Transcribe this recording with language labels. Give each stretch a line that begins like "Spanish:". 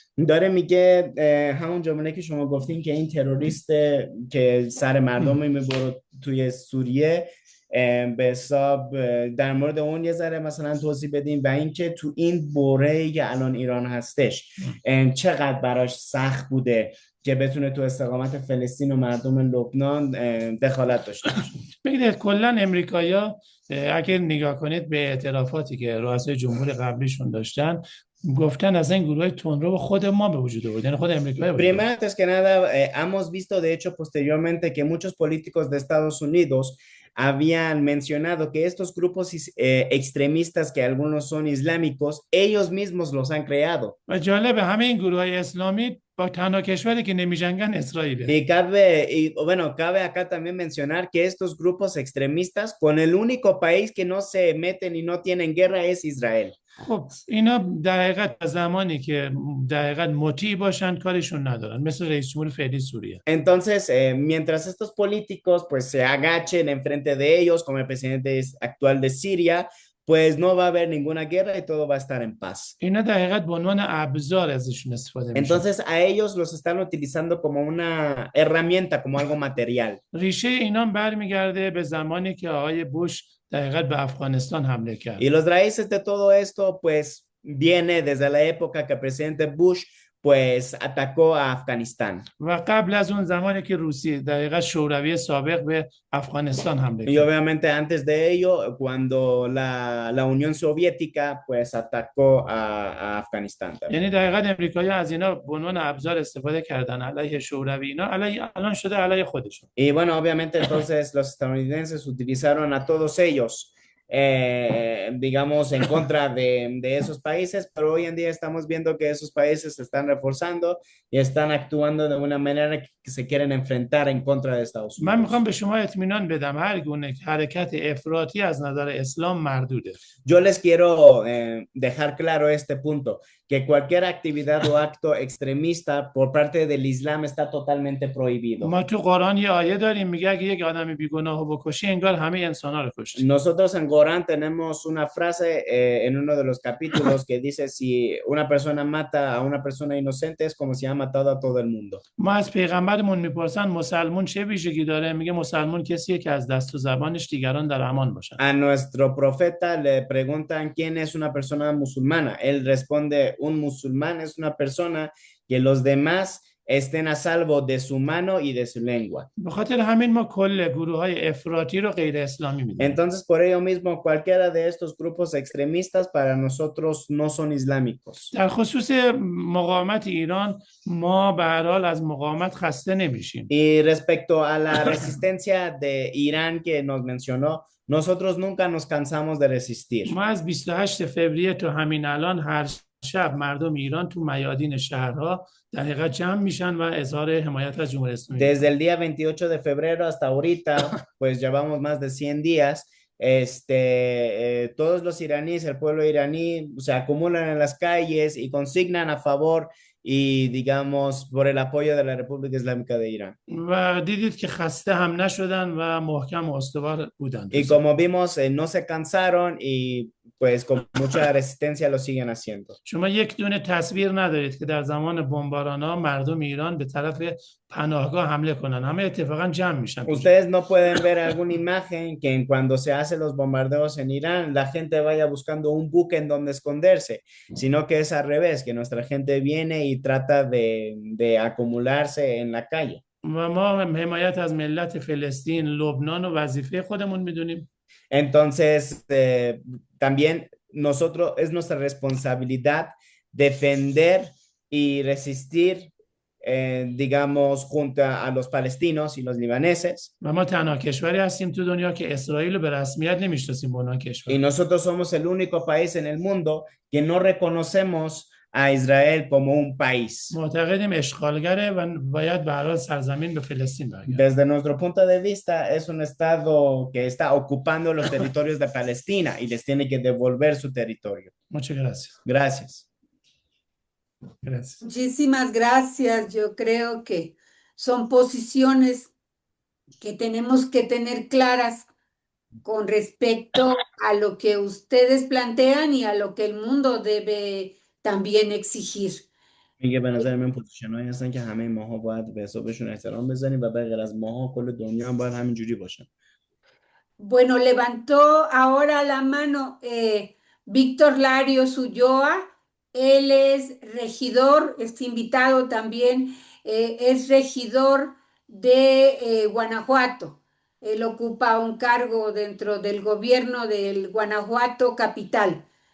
Persian: داره میگه همون جمله که شما گفتین که این تروریست که سر مردم میبرد توی سوریه، به حساب در مورد اون یه ذره مثلا توضیح بدیم و اینکه تو این بوره‌ای که الان ایران هستش چقدر براش سخت بوده که بتونه تو استقامت فلسطین و مردم لبنان دخالت داشته باشه. بگید کلا امریکایی‌ها اگر نگاه کنید به اعترافاتی که رؤسای جمهور قبلیشون داشتن، گفتن از این گروه تندرو خود ما به وجود آورد، یعنی خود امریکا.
Spanish: Primero, antes que nada, hemos visto de hecho posteriormente que muchos políticos de Estados Unidos habían mencionado que estos grupos extremistas, que algunos son islámicos, ellos mismos los han creado.
Persian: و جالب همه این گروه‌های اسلامی با تنها کشوری که نمی‌جنگن اسرائیل.
Spanish: Cabe acá también mencionar que estos grupos extremistas, con el único país que no se meten y no tienen guerra es Israel.
Persian: خب اینا در حقیقت زمانی که در حقیقت مطیع باشن کارشون ندارن، مثل رئیس جمهور فعلی سوریه.
Spanish: Entonces, mientras estos políticos pues se agachen enfrente de ellos, como el presidente actual de Siria, pues no va a haber ninguna guerra y todo va a estar en paz.
Persian: اینا در حقیقت به عنوان ابزار ازشون استفاده میشه.
Spanish: Entonces a ellos los están utilizando como una herramienta, como algo material.
Persian: ریشه اینا برمیگرده به زمانی که آقای بوش در حقیقت به افغانستان حمله کرد.
Spanish: Y los raíces de todo esto pues viene desde la época que el presidente Bush pues atacó a Afganistán.
Persian: و قبل از اون زمانی که روسیه در حقیقت شوروی سابق به افغانستان حمله کرد.
Spanish: Y obviamente antes de ello, cuando la Unión Soviética pues atacó a Afganistán.
Persian: یعنی در حقیقت امریکایی‌ها از اینا به عنوان ابزار استفاده کردن علیه شوروی، اینا الان شده علیه خودشون.
Spanish: Y bueno, obviamente entonces los estadounidenses utilizaron a todos ellos digamos, en contra de esos países, pero hoy en día estamos viendo que esos países se están reforzando y están actuando de una manera que se quieren enfrentar en contra de Estados Unidos.
Persian: من میخوام به شما اطمینان بدم هر گونه حرکت افراطی از نظر اسلام مردوده.
Spanish: Yo les quiero dejar claro este punto, que cualquier actividad o acto extremista por parte del Islam está totalmente prohibido.
Persian: ما تو قرآن یه آیه داریم میگه اگه یک آدمی بیگناهو بکشی انگار همه انسانا رو کشتی.
Spanish: Nosotros en Corán tenemos una frase en uno de los capítulos que dice si una persona mata a una persona inocente es como si ha matado a todo el mundo.
Persian: ما از پیغمبرمون میپرسن مسلمون چه ویژگی داره؟ میگه مسلمون کسیه که از دست و زبانش دیگران در امان باشن.
Spanish: A nuestro profeta le preguntan quién es una persona musulmana. Él responde, un musulmán es una persona que los demás estén a salvo de su mano y de su lengua.
Persian: به خاطر همین ما کل گروه‌های افراطی رو غیر اسلامی میدونیم.
Spanish: Entonces, por ello mismo, cualquiera de estos grupos extremistas para nosotros no son islámicos.
Persian: در خصوص مقاومت ایران ما به هر حال از مقاومت خسته نمیشیم.
Spanish: Y respecto a la resistencia de Irán que nos mencionó, nosotros nunca nos cansamos de resistir.
Persian: ما از 28 فوریه تا همین الان هر شب مردم ایران تو میادین شهرها در حقیقت جمع میشن و اظهار حمایت از جمهوری اسلامی.
Spanish: Desde el día 28 de febrero hasta ahorita, pues llevamos más de 100 días. Todos los iraníes, el pueblo iraní, se acumulan en las calles y consignan a favor y digamos por el apoyo de la República Islámica de Irán.
Persian: و دیدید که خسته هم نشدن و محکم و استوار بودند.
Spanish: Y como vimos, no se cansaron y pues con mucha resistencia lo siguen haciendo.
Persian: شما یک دونه تصویر ندارید که در زمان بمباران‌ها مردم ایران به طرف پناهگاه حمله کنن. همه اتفاقا جمع میشن.
Spanish: Ustedes no pueden ver alguna imagen que en cuando se hacen los bombardeos en Irán, la gente vaya buscando un buque en donde esconderse, sino que es al revés, que nuestra gente viene y trata de acumularse en la calle.
Persian: و ما حمایت از ملت فلسطین، لبنان و وظیفه خودمون میدونیم.
Spanish: Entonces, también nosotros es nuestra responsabilidad defender y resistir, digamos, junto a los palestinos y los libaneses.
Persian: و ما تنها کشوری هستیم تو دنیا که اسرائیل رو به رسمیت نمیشناسیم به عنوان کشور.
Spanish: Y nosotros somos el único país en el mundo que no reconocemos a Israel como un país.
Persian: معتقدیم اشغالگره و باید به هر حال سرزمین به فلسطین برگرده.
Spanish: Desde nuestro punto de vista, es un estado que está ocupando los territorios de Palestina y les tiene que devolver su territorio. Muchas gracias. Gracias. Gracias. Muchísimas gracias. Yo creo que son posiciones que tenemos que tener claras con respecto a lo que ustedes plantean y a lo que el mundo debe también exigir.
Persian: میگه به نظر من پوزیشنایی هستن که همه ماها باید به حسابشون احترام بزنیم و به غیر از ماها کل دنیا هم باید همینجوری باشن.
Spanish: Bueno, levantó ahora la mano Víctor Larios Ulloa. Él es regidor, este invitado también es regidor de Guanajuato. Él ocupa un cargo dentro del gobierno del Guanajuato capital.